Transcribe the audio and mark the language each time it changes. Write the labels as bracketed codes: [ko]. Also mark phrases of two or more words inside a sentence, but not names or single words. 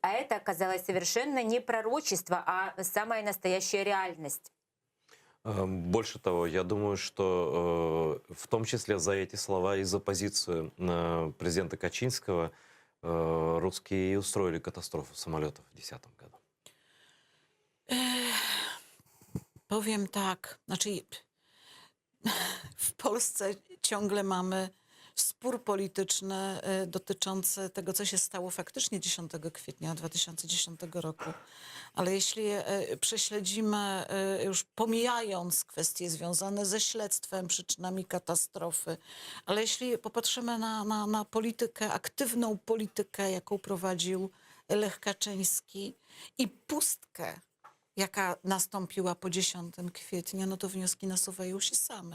[ru] А это оказалось совершенно не пророчество, а самая настоящая реальность. Больше того, я думаю, что в том числе за эти слова и за позицию президента Качинского русские и устроили катастрофу самолетов в 2010 году. [pl] Powiem tak, znaczy w Polsce ciągle mamy spór polityczny dotyczący tego, co się stało faktycznie 10 kwietnia 2010 roku. Ale jeśli prześledzimy, już pomijając kwestie związane ze śledztwem, przyczynami katastrofy, ale jeśli popatrzymy na politykę, aktywną politykę, jaką prowadził Lech Kaczyński i pustkę, jaka nastąpiła po 10 kwietnia, no to wnioski nasuwają się same.